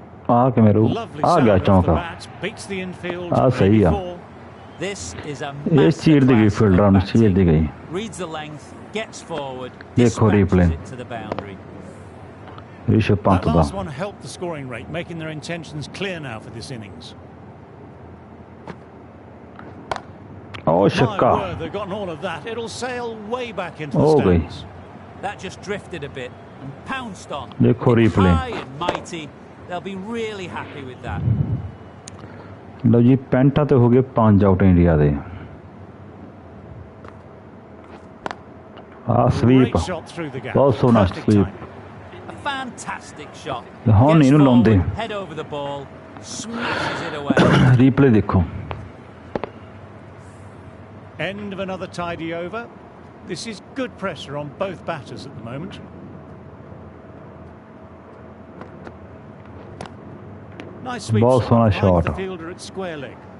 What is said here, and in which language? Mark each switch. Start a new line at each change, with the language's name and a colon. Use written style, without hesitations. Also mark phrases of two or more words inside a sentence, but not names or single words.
Hindi: आ के मेरे
English: Lovely
Hindi: आ गया
English: sound off the
Hindi: चौका
English: bat, beats the infield.
Hindi: Ah, सही
English: maybe
Hindi: है।
English: four. This is a
Hindi: ये चीर दी गई
English: masterclass
Hindi: फील्डर
English: of
Hindi: में चीर दी गई
English: batting. Reads the length, gets forward,
Hindi: देखो replay।
English: dispatches it to the boundary.
Hindi: ऋषभ पंत
English: That
Punjabi: दा
English: last one helped the scoring rate, making their intentions clear now for this innings. ओ My
Hindi: छक्का
English: word, they've gotten all of that. It'll sail way back into the
Hindi: हो गई
English: stands. That just drifted a bit and pounced on.
Hindi: देखो replay।
English: High and mighty. They'll be really happy with that.
Punjabi: लो जी 65 ਤੇ ਹੋ ਗਏ 5 ਆਊਟ ਇੰਡੀਆ ਦੇ ਆ ਸਵੀਪ
English: Great shot through the gap.
Punjabi: ਬਹੁਤ ਸੋਹਣਾ
English: Perfect
Punjabi: ਸਵੀਪ
English: timing. A fantastic shot.
Punjabi: ਹੁਣ
English: Gets
Punjabi: ਇਹਨੂੰ ਲਾਉਂਦੇ
English: forward, head over the ball, smashes it away.
Punjabi: ਰੀਪਲੇ ਦੇਖੋ
English: End of another tidy over. This is good pressure on both batters at the moment. Nice sweep
Punjabi: ਬਹੁਤ ਸੋਹਣਾ
English: shot behind the shot। fielder at square leg.